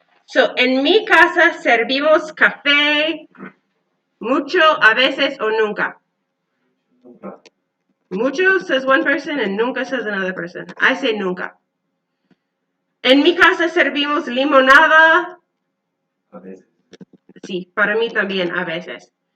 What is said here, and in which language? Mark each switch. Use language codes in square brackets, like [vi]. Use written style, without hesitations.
[es] So, en mi casa servimos café mucho, a veces o nunca. Nunca. [en] Mucho says one person and nunca says another person. I say nunca. [es] En mi casa servimos limonada. A veces. Sí, para mí también a veces.